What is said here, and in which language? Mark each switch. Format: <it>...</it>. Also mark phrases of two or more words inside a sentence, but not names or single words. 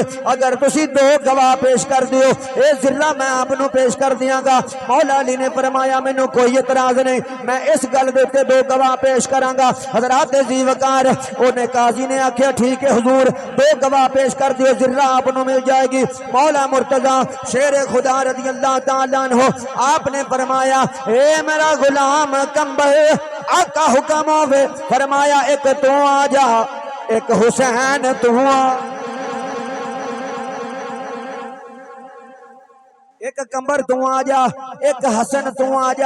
<pa>اگر تسی دو گواہ پیش کر دیو اے زرہ میں آپ نوں پیش کر دیانگا. مولا علی نے فرمایا مینوں کوئی اعتراض نہیں، میں اس گل دے اتے دو گواہ پیش کرانگا. حضرات جیوکار انہیں قاضی نے آکھیا ٹھیک ہے حضور دو گواہ پیش کر دیو، زرہ</pa> <ur>آپ کو مل جائے گی.</ur> <pa>مولا مرتضیٰ شیر خدا</pa> <ar>رضي الله تعالى عنه</ar> <pa>آپ نے فرمایا اے میرا غلام قنبر آقا حکم ہووے فرمایا اک تو آ جا اک حسین تو آ. اک قنبر تو آ جا اک حسن تو آ جا.</pa>